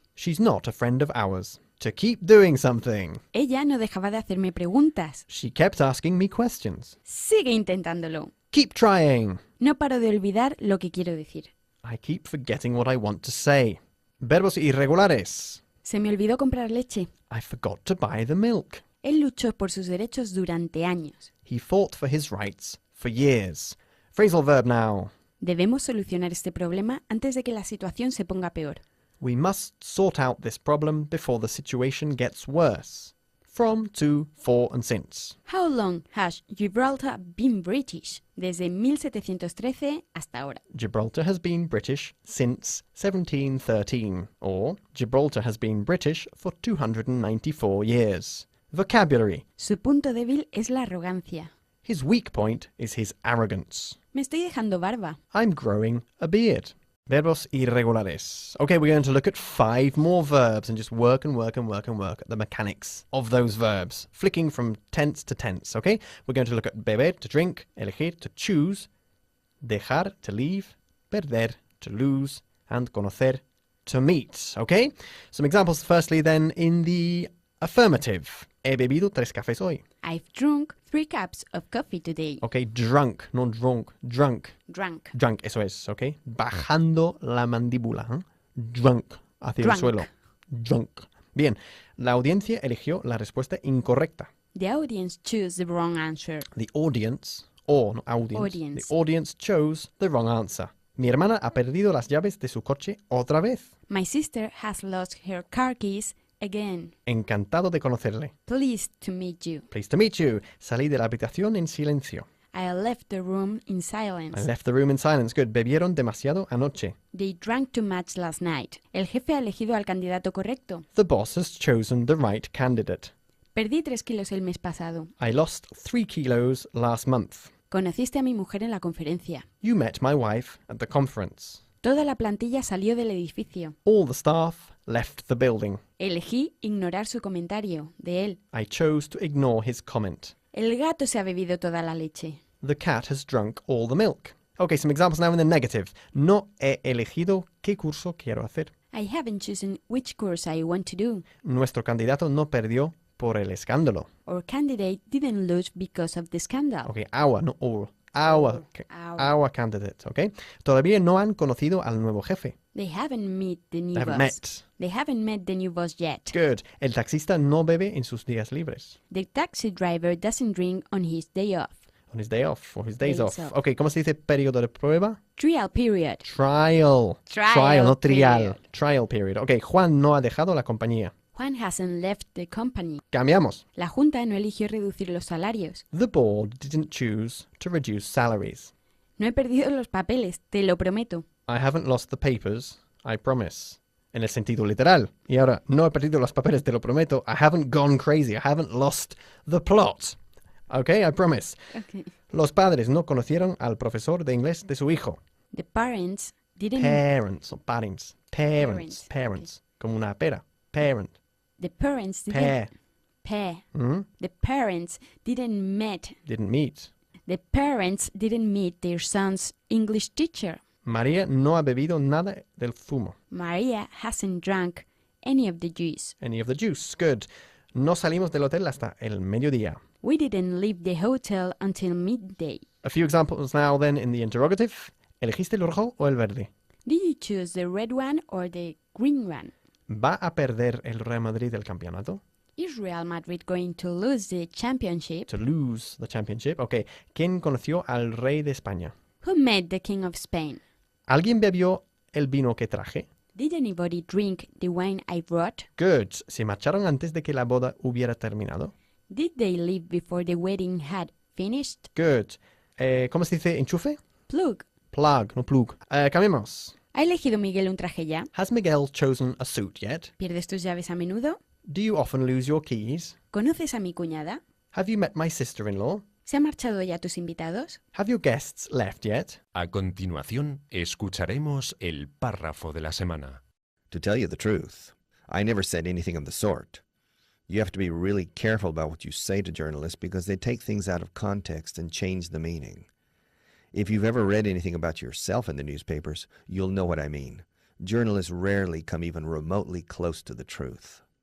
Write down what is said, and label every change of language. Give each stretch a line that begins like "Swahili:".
English: She's not a friend of ours. To keep doing something.
Spanish: Ella no dejaba de hacerme preguntas.
English: She kept asking me questions.
Spanish: Sigue intentándolo.
English: Keep trying.
Spanish: No paro de olvidar lo que quiero decir.
English: I keep forgetting what I want to say.
Spanish: Verbos irregulares. Se me olvidó comprar leche.
English: I forgot to buy the milk.
Spanish: Él luchó por sus derechos durante años.
English: He fought for his rights for years. Phrasal verb now.
Spanish: Debemos solucionar este problema antes de que la situación se ponga peor.
English: We must sort out this problem before the situation gets worse. From, to, for and since. How long has Gibraltar been British?
Spanish: Desde 1713 hasta ahora.
English: Gibraltar has been British since 1713. Or, Gibraltar has been British for 294 years. Vocabulary.
Spanish: Su punto débil es la arrogancia.
English: His weak point is his arrogance.
Spanish: Me estoy dejando barba.
English: I'm growing a beard.
Spanish: Verbos irregulares.
English: Okay, we're going to look at 5 more verbs and just work at the mechanics of those verbs. Flicking from tense to tense, okay? We're going to look at beber, to drink, elegir, to choose, dejar, to leave, perder, to lose, and conocer, to meet, okay? Some examples firstly then in the
Spanish: Affirmative. He bebido 3 cafés hoy.
English: I've drunk 3 cups of coffee today. Ok, drunk, no drunk. Drunk. Drunk.
Spanish: Drunk, eso es, ok. Bajando la mandíbula. Drunk, hacia el
English: Drunk.
Spanish: suelo. Drunk. Bien, la audiencia eligió la respuesta incorrecta.
English: The audience chose the wrong answer. The audience, or no audience, Audience. the audience chose the wrong answer.
Spanish: Mi hermana ha perdido las llaves de su coche otra vez.
English: My sister has lost her car keys again.
Spanish: Encantado de conocerle.
English: Pleased to meet you. Pleased to meet you.
Spanish: Salí de la habitación en silencio.
English: I left the room in I silence. left the room in silence. Good.
Spanish: Bebieron demasiado anoche.
English: They drank too much last night.
Spanish: El jefe ha elegido al candidato correcto.
English: The boss has chosen the right candidate.
Spanish: Perdí 3 kilos el mes pasado.
English: I lost 3 kilos last month.
Spanish: Conociste a mi mujer en la conferencia.
English: You met my wife at the conference.
Spanish: Toda la plantilla salió del edificio.
English: All the staff left the building.
Spanish: Elegí ignorar su comentario, de él.
English: I chose to ignore his comment.
Spanish: El gato se ha bebido toda la leche.
English: The cat has drunk all the milk. Okay, some examples now in the negative.
Spanish: No he elegido qué curso quiero hacer.
English: I haven't chosen which course I want to do.
Spanish: Nuestro candidato no perdió por el escándalo.
English: Our candidate didn't lose because of the scandal. Okay, our, no all. Our candidate, okay?
Spanish: Todavía no han conocido al nuevo jefe.
English: They haven't met the new They haven't met. They haven't met the new boss yet. Good.
Spanish: El taxista no bebe en sus días libres.
English: The taxi driver doesn't drink on his day off. On his day off, or his days Days off. off.
Spanish: Okay, ¿cómo se dice periodo de prueba?
English: Trial period. Trial. Trial no trial. period. Trial period.
Spanish: Okay, Juan no ha dejado la compañía.
English: Juan hasn't left the company.
Spanish: Cambiamos. La Junta no eligió reducir los salarios.
English: The board didn't choose to reduce salaries.
Spanish: No he perdido los papeles, te lo prometo.
English: I haven't lost the papers, I promise.
Spanish: En el sentido literal. Y ahora, no he perdido los papeles, te lo prometo.
English: I haven't gone crazy. I haven't lost the plot. Okay, I promise. Okay.
Spanish: Los padres no conocieron al profesor de inglés de su hijo.
English: The parents didn't... Parents, no parents. Parents. Parents.
Spanish: Como una pera. Parent.
English: The parents didn't... Pair. Pair. Mhm. The parents didn't meet... Didn't meet. The parents didn't meet their son's English teacher.
Spanish: María no ha bebido nada del zumo.
English: Maria hasn't drank any of the juice. Any of the juice. Good.
Spanish: No salimos del hotel hasta el mediodía.
English: We didn't leave the hotel until midday. A few examples now then in the interrogative.
Spanish: ¿Elegiste el rojo o el verde?
English: Did you choose the red one or the green one?
Spanish: ¿Va a perder el Real Madrid el campeonato?
English: Is Real Madrid going to lose the championship? To lose the championship. Ok.
Spanish: ¿Quién conoció al rey de España?
English: Who met the King of Spain?
Spanish: ¿Alguien bebió el vino que traje?
English: Did anybody drink the wine I brought? Good.
Spanish: ¿Se marcharon antes de que la boda hubiera terminado?
English: Did they leave before the wedding had finished?
Spanish: Good. ¿Cómo se dice enchufe?
English: Plug. Plug, no plug.
Spanish: Cambiemos. ¿Ha elegido Miguel un traje ya?
English: Has Miguel chosen a suit yet?
Spanish: ¿Pierdes tus llaves a menudo?
English: Do you often lose your keys?
Spanish: ¿Conoces a mi cuñada?
English: Have you met my sister-in-law?
Spanish: ¿Se han marchado ya tus invitados?
English: Have your guests left yet?
Spanish: A continuación, escucharemos el párrafo de la semana.
English: To tell you the truth, I never said anything of the sort. You have to be really careful about what you say to journalists because they take things out of context and change the meaning. If you've ever read anything about yourself in the newspapers, you'll know what I mean. Journalists rarely come even remotely close to the truth.